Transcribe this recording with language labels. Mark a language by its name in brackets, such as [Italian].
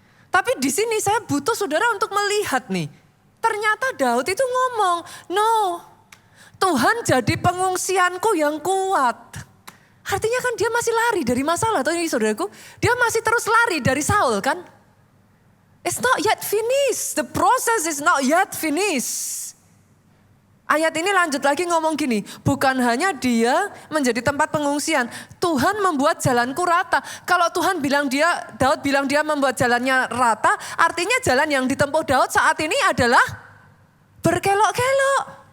[Indonesian] Tapi di sini saya butuh saudara untuk melihat nih. Ternyata Daud itu ngomong, no, Tuhan jadi pengungsianku yang kuat. Artinya kan dia masih lari dari masalah, atau ini saudaraku, dia masih terus lari dari Saul kan. [English] It's not yet finished, the process is not yet finished. [Indonesian] Ayat ini lanjut lagi ngomong gini, bukan hanya dia menjadi tempat pengungsian, Tuhan membuat jalanku rata. Kalau Tuhan bilang Daud bilang dia membuat jalannya rata, artinya jalan yang ditempuh Daud saat ini adalah berkelok-kelok.